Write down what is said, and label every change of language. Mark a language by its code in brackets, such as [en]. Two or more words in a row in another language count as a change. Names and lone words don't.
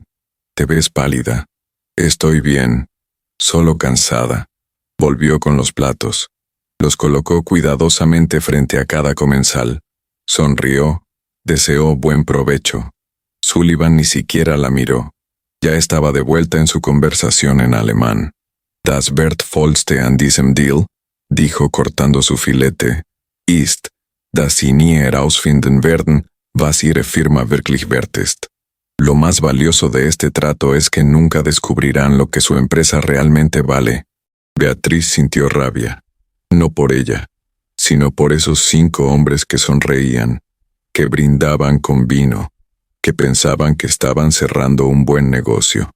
[es] Te ves pálida. Estoy bien. Solo cansada. Volvió con los platos. Los colocó cuidadosamente frente a cada comensal. Sonrió. Deseó buen provecho. Sullivan ni siquiera la miró. Ya estaba de vuelta en su conversación en alemán. [de] Das wird vollste an diesem Deal, [es] dijo cortando su filete, [de] ist, dass Sie nie herausfinden werden, was Ihre Firma wirklich wert ist. [es] Lo más valioso de este trato es que nunca descubrirán lo que su empresa realmente vale. Beatriz sintió rabia. No por ella, sino por esos 5 hombres que sonreían, que brindaban con vino, que pensaban que estaban cerrando un buen negocio.